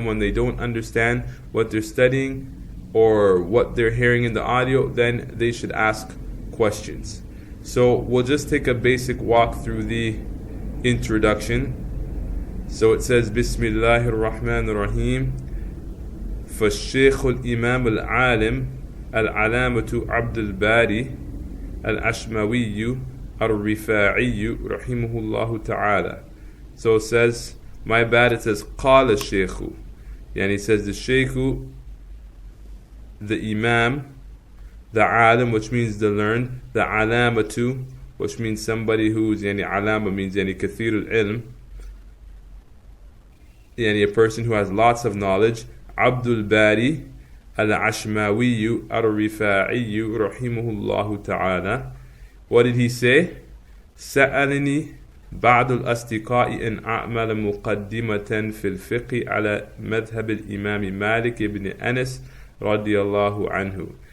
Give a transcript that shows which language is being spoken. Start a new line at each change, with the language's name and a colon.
English: And when they don't understand what they're studying or what they're hearing in the audio, then they should ask questions. So we'll just take a basic walk through the introduction. So it says, Bismillahir Rahmanir Rahim.
Arabic: فالشيخ الإمام العالم العلامة عبد الباري العشماوي الرفاعي رحمه الله تعالى.
English: So it says, my bad, it says
Arabic: قال الشيخ,
English: يعني it says the Shaykh, the Imam, the Alim, which means the learned, the Alamatu, which means somebody who's, يعني Alama means يعني
Arabic: كثير العلم,
English: يعني a person who has lots of knowledge, Abdul Bari al-Ashmawiyyah al-Rifa'iyyah rahimahullahu ta'ala. What did he say?
Arabic: سألني بعض الأصدقاء أن أعمل مقدمة في الفقه على مذهب الإمام مالك بن أنس رضي الله عنه.